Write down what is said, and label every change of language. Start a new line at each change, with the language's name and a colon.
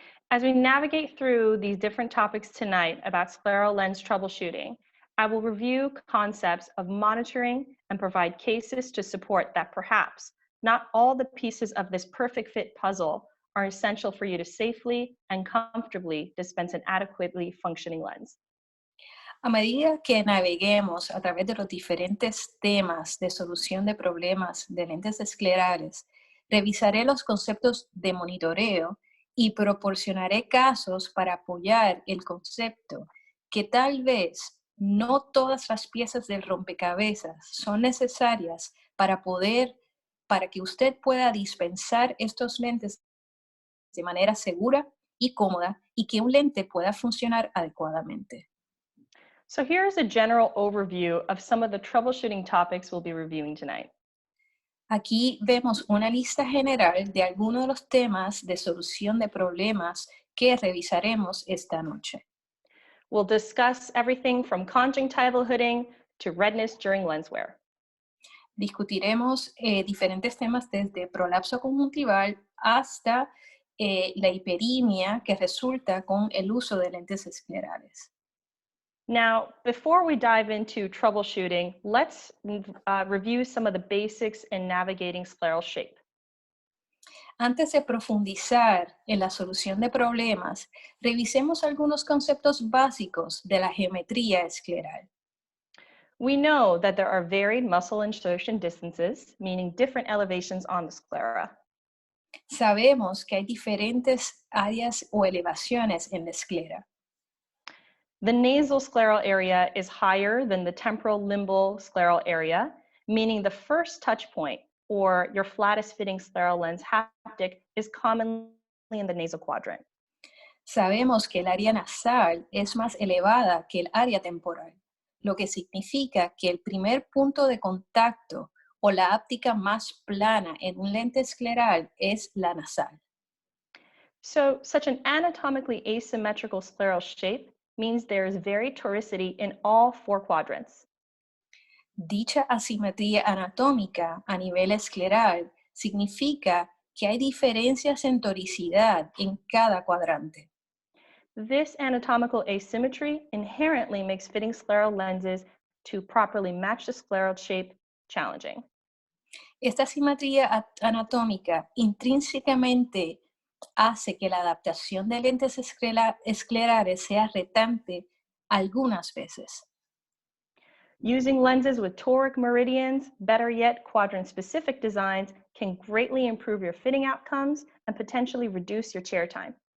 English: As we navigate through these different topics tonight about scleral lens troubleshooting, I will review concepts of monitoring and provide cases to support that perhaps not all the pieces of this perfect fit puzzle are essential for you to safely and comfortably dispense an adequately functioning lens.
Spanish: A medida que naveguemos a través de los diferentes temas de solución de problemas de lentes esclerales, revisaré los conceptos de monitoreo y proporcionaré casos para apoyar el concepto que tal vez no todas las piezas del rompecabezas son necesarias para que usted pueda dispensar estos lentes de manera segura y cómoda y que un lente pueda funcionar adecuadamente.
English: So here's a general overview of some of the troubleshooting topics we'll be reviewing tonight.
Spanish: Aquí vemos una lista general de algunos de los temas de solución de problemas que revisaremos esta noche.
English: We'll discuss everything from conjunctival hooding to redness during lens wear.
Spanish: Discutiremos diferentes temas desde prolapso conjuntival hasta la hiperimia que resulta con el uso de lentes esclerales.
English: Now, before we dive into troubleshooting, let's review some of the basics in navigating scleral shape.
Spanish: Antes de profundizar en la solución de problemas, revisemos algunos conceptos básicos de la geometría escleral.
English: We know that there are varied muscle insertion distances, meaning different elevations on the sclera.
Spanish: Sabemos que hay diferentes áreas o elevaciones en la esclera.
English: The nasal scleral area is higher than the temporal limbal scleral area, meaning the first touch point, or your flattest fitting scleral lens haptic, is commonly in the nasal quadrant.
Spanish: Sabemos que el área nasal es más elevada que el área temporal, lo que significa que el primer punto de contacto o la áptica más plana en un lente escleral es la nasal.
English: So, such an anatomically asymmetrical scleral shape means there is varied toricity in all four quadrants.
Spanish: Dicha asimetría anatómica a nivel escleral significa que hay diferencias en toricidad en cada cuadrante.
English: This anatomical asymmetry inherently makes fitting scleral lenses to properly match the scleral shape challenging.
Spanish: Esta asimetría anatómica intrínsecamente hace que la adaptación de lentes esclerales sea retante algunas veces.
English: Using lenses with toric meridians, better yet, quadrant-specific designs, can greatly improve your fitting outcomes and potentially reduce your chair time.